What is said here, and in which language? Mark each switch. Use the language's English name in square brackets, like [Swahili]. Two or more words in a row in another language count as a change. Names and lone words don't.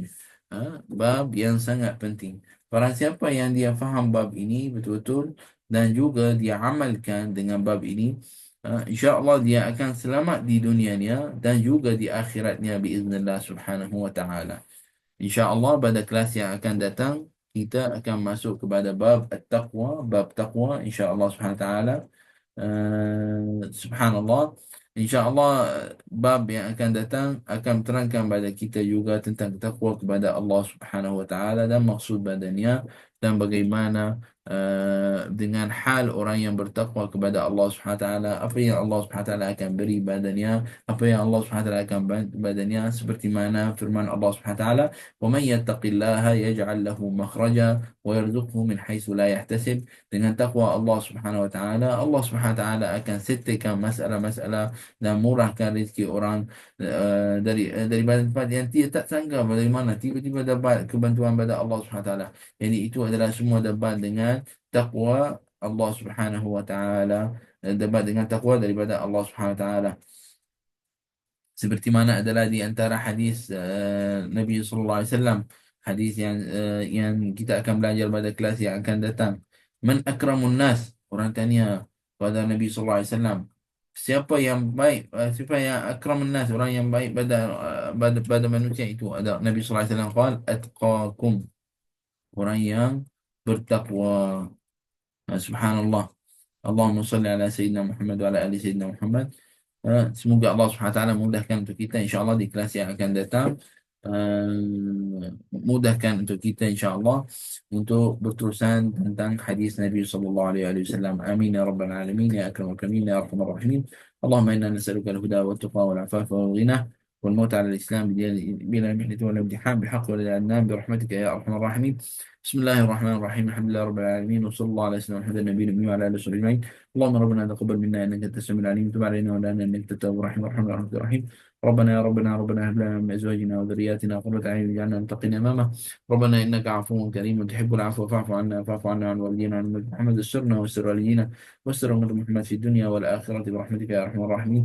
[Malay] Bab yang sangat penting. Barang siapa yang dia faham bab ini betul-betul dan juga dia amalkan dengan bab ini, insya-Allah dia akan selamat di dunianya dan juga di akhiratnya [Arabic] بإذن الله سبحانه وتعالى. [Malay] InsyaAllah pada kelas yang akan datang kita akan masuk kepada bab at-taqwa, bab taqwa insyaAllah [Arabic] سبحانه وتعالى. [Malay] Subhanallah. InsyaAllah bab yang akan datang akan terangkan pada kita juga tentang takwa kepada Allah [Arabic] سبحانه وتعالى [Malay] dan maksud badannya dan bagaimana dengan hal orang yang bertakwa kepada Allah [Arabic] سبحانه وتعالى, [Malay] apa yang Allah [Arabic] سبحانه وتعالى [Malay] akan beri badannya, apa yang Allah [Arabic] سبحانه وتعالى [Malay] akan badannya, seperti mana firman Allah [Arabic] سبحانه وتعالى, وَمَنْ يَتَّقِ اللَّهَ يَجْعَلْ لَهُ مَخْرَجًا وَيَرْزُقْهُ مِنْ حَيْثُ لَا يَحْتَسِبُ. [Malay] Dengan takwa Allah [Arabic] سبحانه وتعالى, [Malay] Allah [Arabic] سبحانه وتعالى [Malay] akan settlekan masalah-masalah dan murahkan rezeki orang daripada tempat yang dia tak sangka dari mana tiba-tiba dapat kebantuan pada Allah [Arabic] سبحانه وتعالى. [Malay] Jadi itu adalah semua dapat dengan takwa Allah [Arabic] سبحانه وتعالى, [Malay] dapat dengan takwa daripada Allah [Arabic] سبحانه وتعالى. [Malay] Seperti mana adalah di antara hadis Nabi [Arabic] صلى الله عليه وسلم, [Malay] hadis yang kita akan belajar pada kelas yang akan datang. [Arabic] من أكرم الناس, [Malay] orang tanya pada Nabi [Arabic] صلى الله عليه وسلم, [Malay] siapa yang baik, siapa yang [Arabic] أكرم الناس, [Malay] orang yang baik pada manusia itu. Ada Nabi [Arabic] صلى الله عليه وسلم قال أتقاكم, [Malay] orang yang bertakwa. Subhanallah. [Arabic] اللهم صل على سيدنا محمد وعلى آل سيدنا محمد wa ala ali Sayyidina Muhammad. [Malay] Semoga Allah [Arabic] سبحانه وتعالى [Malay] mudahkan untuk kita insya-Allah di kelas yang akan datang. Mudahkan untuk kita insya-Allah untuk berterusan tentang hadis Nabi [Arabic] صلى الله عليه وسلم. آمين يا رب العالمين يا أكرم الأكرمين يا أرحم الراحمين. اللهم إنا نسألك الهدى والتقى والعفاف والغنى والموت على الإسلام بلا محنة والامتحان بحق والعدنان برحمتك يا أرحم الراحمين. بسم الله الرحمن الرحيم. الحمد لله رب العالمين وصلى الله عليه وسلم على نبينا وعلى آله وسلم. اللهم ربنا تقبل منا انك انت السميع العليم وتب علينا ولا انك انت التواب الرحيم ارحم الراحمين الرحيم. ربنا يا ربنا هب لنا من ازواجنا وذرياتنا قرة اعين واجعلنا متقين امامه. ربنا انك عفو كريم تحب العفو فاعف عنا فاعف عنا عن والدينا عن أمة محمد استرنا واستر والدينا واستر أمة محمد في الدنيا والاخره برحمتك يا ارحم الراحمين.